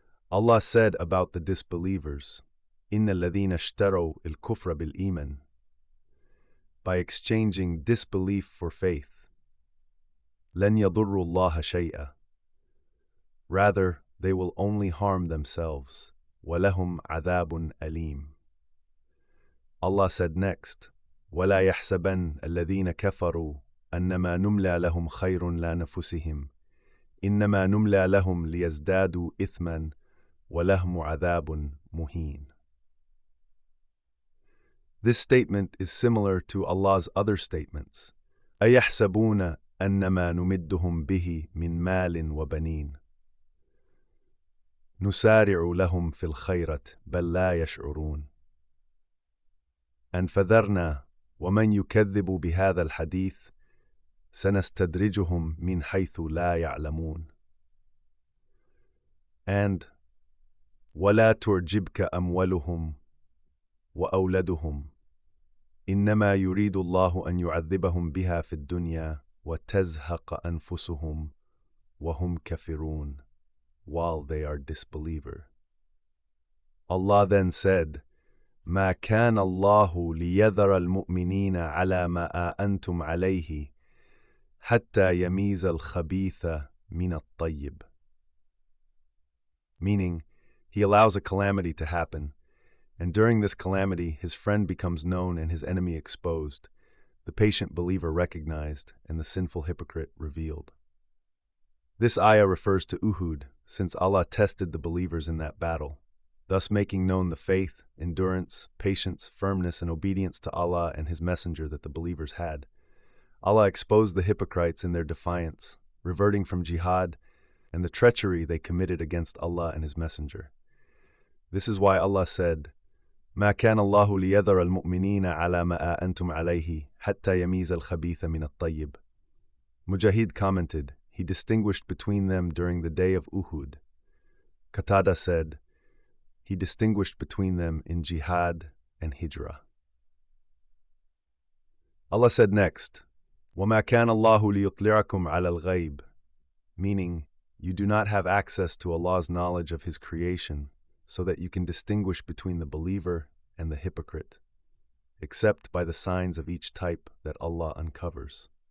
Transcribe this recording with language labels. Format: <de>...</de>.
<en>Allah said about the disbelievers,</en> <ar>إِنَّ الَّذِينَ اشْتَرَوْا الْكُفْرَ بِالْإِيمَانِ.</ar> <en>By exchanging disbelief for faith.</en> <ar>لَنْ يَضُرُّوا اللَّهَ شَيْئًا.</ar> <en>Rather, they will only harm themselves.</en> <ar>وَلَهُمْ عَذَابٌ أَلِيمٌ.</ar> <en>Allah said next,</en> <ar>وَلَا يَحْسَبَنَّ الَّذِينَ كَفَرُوا أَنَّمَا نُمْلَى لَهُمْ خَيْرٌ لَنَفُسِهِمْ إِنَّمَا نُمْلَى لَهُمْ لِيَزْدَادُوا إِثْمًا وَلَهُمْ عَذَابٌ مُهِينٌ.</ar> <en>This statement is similar to Allah's other statements.</en> <ar>أَيَحْسَبُونَ أَنَّمَا نُمِدُّهُمْ بِهِ مِنْ مَالٍ وَبَنِينَ نُسَارِعُ لَهُمْ فِي الْخَيْرَةِ بَلْ لَا يَشْعُرُونَ. And فَذَرْنَا وَمَنْ يُكَذِّبُ بِهَذَا الْحَدِيثِ سَنَسْتَدْرِجُهُمْ مِنْ حَيْثُ لَا يَعْلَمُونَ. And وَلَا تُعْجِبْكَ أَمْوَالُهُمْ وَأَوْلَادُهُمْ إِنَّمَا يُرِيدُ اللَّهُ أَنْ يُعَذِّبَهُمْ بِهَا فِي الدُّنْيَا وَتَزْهَقَ أَنفُسُهُمْ وَهُمْ كَافِرُونَ,</ar> <en>while they are disbeliever. Allah then said,</en> <ar>مَا كَانَ اللَّهُ لِيَذَرَ الْمُؤْمِنِينَ عَلَى مَا أَنْتُمْ عَلَيْهِ حَتَّى يَمِيزَ الْخَبِيثَ مِنَ الطَّيِّبِ.</ar> <en>Meaning, He allows a calamity to happen, and during this calamity his friend becomes known and his enemy exposed, the patient believer recognized, and the sinful hypocrite revealed. This ayah refers to Uhud, since Allah tested the believers in that battle, thus making known the faith, endurance, patience, firmness, and obedience to Allah and His Messenger that the believers had. Allah exposed the hypocrites in their defiance, reverting from jihad, and the treachery they committed against Allah and His Messenger. This is why Allah said,</en> <ar>مَا كَانَ اللَّهُ لِيَذَرَ الْمُؤْمِنِينَ عَلَى مَا أَنْتُمْ عَلَيْهِ حَتَّى يَمِيزَ الْخَبِيثَ مِنَ الطَّيِّبِ.</ar> <en>Mujahid commented, He distinguished between them during the day of Uhud. Qatada said, He distinguished between them in jihad and hijrah. Allah said next,</en> <ar>وَمَا كَانَ اللَّهُ لِيُطْلِعَكُمْ عَلَى الْغَيْبِ,</ar> <en>meaning, you do not have access to Allah's knowledge of His creation, so that you can distinguish between the believer and the hypocrite, except by the signs of each type that Allah uncovers.</en>